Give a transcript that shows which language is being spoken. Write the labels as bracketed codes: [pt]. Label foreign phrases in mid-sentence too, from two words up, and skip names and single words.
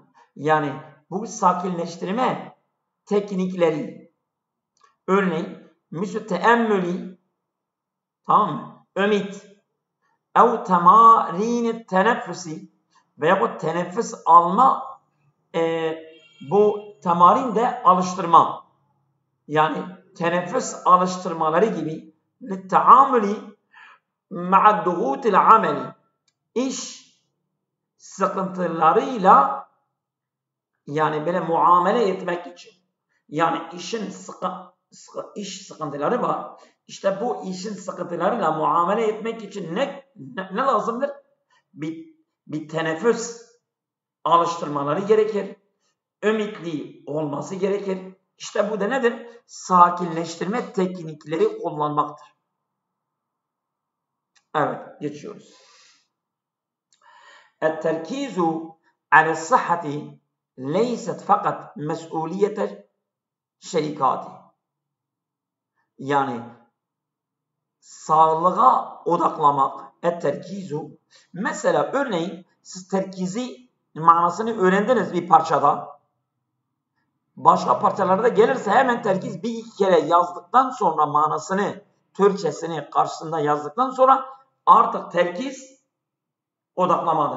[tr] Yani bu sakinleştirme teknikleri, örneğin misal teemmülü, tamam mı? Ümit, [ar] أو تمارين التنفس [tr] veya bu teneffüs alma, bu temarin de alıştırma. Yani teneffüs alıştırmaları gibi [ar] للتعامل مع الضغوط العملي, [tr] iş sıkıntılarıyla, yani böyle muamele etmek için. Yani iş sıkıntıları var. İşte bu işin sıkıntılarıyla muamele etmek için ne lazımdır? Bir teneffüs alıştırmaları gerekir. Ümitli olması gerekir. İşte bu da nedir? Sakinleştirme teknikleri kullanmaktır. Evet, geçiyoruz. [ar] التركيز على الصحة ليست فقط مسؤولية الشركات. [tr] Yani sağlığa odaklamak, terkizu. Mesela örneğin siz terkizi manasını öğrendiniz bir parçada. Başka parçalarda gelirse hemen terkiz bir iki kere yazdıktan sonra manasını, Türkçesini karşısında yazdıktan sonra artık terkiz odaklamadır.